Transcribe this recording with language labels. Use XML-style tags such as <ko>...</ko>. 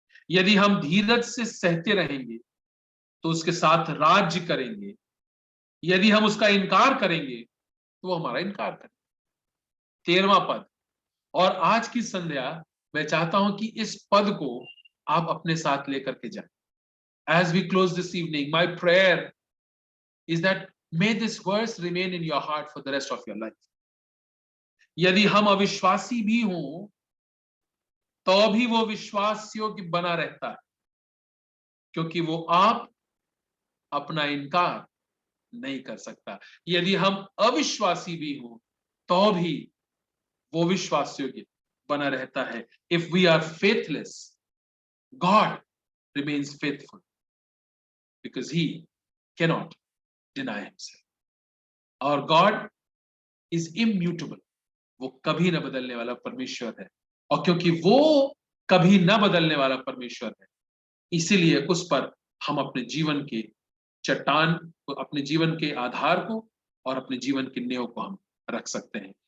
<hi>यदि हम धीरज से सहते रहेंगे तो उसके साथ राज्य करेंगे। यदि हम उसका इनकार करेंगे तो वो हमारा इनकार करें। 13वां पद। और आज की संध्या मैं चाहता हूं कि इस पद को आप अपने साथ लेकर के जाएं।</hi> <en>As we close this evening, my prayer is that may this verse remain in your heart for the rest of your life.</en> <hi>यदि हम अविश्वासी भी हों तो भी वो विश्वास योग्य बना रहता है, क्योंकि वो आप अपना इनकार नहीं कर सकता। यदि हम अविश्वासी भी हों तो भी वो विश्वास योग्य बना रहता है।</hi> <en>If we are faithless, God remains faithful because he cannot deny himself. Our God is immutable.</en> <hi>वो कभी न बदलने वाला परमेश्वर है और क्योंकि वो कभी न बदलने वाला परमेश्वर है, इसीलिए उस पर हम अपने जीवन के चट्टान को, अपने जीवन के आधार को और अपने जीवन की नींव को हम रख सकते हैं।</hi>